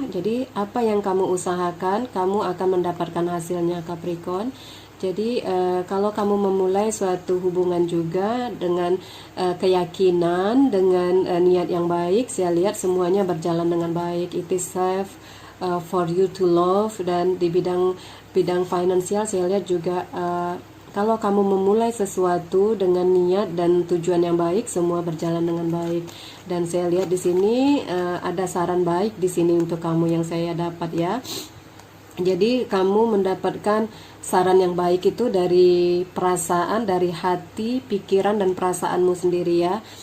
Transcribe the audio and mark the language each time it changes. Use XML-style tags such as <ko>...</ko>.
<id>Jadi apa yang kamu usahakan, kamu akan mendapatkan hasilnya Capricorn. Jadi kalau kamu memulai suatu hubungan juga dengan keyakinan, dengan niat yang baik, saya lihat semuanya berjalan dengan baik.</id> <en>It is safe for you to love.</en> <id>Dan di bidang finansial saya lihat juga kalau kamu memulai sesuatu dengan niat dan tujuan yang baik, semua berjalan dengan baik. Dan saya lihat di sini ada saran baik di sini untuk kamu yang saya dapat ya. Jadi kamu mendapatkan saran yang baik itu dari perasaan, dari hati, pikiran dan perasaanmu sendiri ya.</id>